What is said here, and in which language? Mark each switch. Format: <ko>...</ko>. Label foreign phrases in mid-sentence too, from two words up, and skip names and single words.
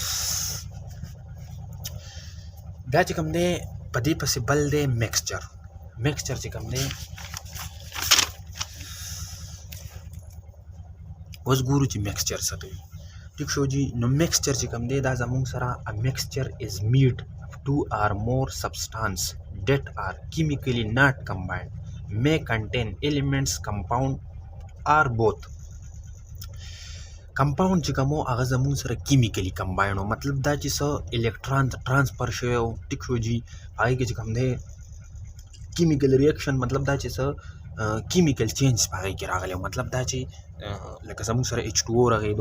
<ps>بیا چې کوم دی په دې پسې بل دی میکسچر چې کوم دی اوس ګورو چې میکسچر څه کوي. ټیک شو جي. نو میکسچر چې کوم دی دا زمونږ سره</ps> <en>a mixture is made of 2 or more substance that are chemically not combined may contain elements compound or both.</en> <ps>کمپاوند چې کوم هغه زمونږ سره</ps> <en>chemically combine</en> <ps>و، مطلب دا چې څه الکترون ټرانسفر شوی و. ټیک شو جي. هغې کې چې کوم دی</ps> <en>chemical reaction</en> <ps>مطلب دا چې څه</ps> <en>chemical change</en> <ps>په هغې کې راغلی و، مطلب دا چې لکه زمونږ سره H2O رغېدو.</ps>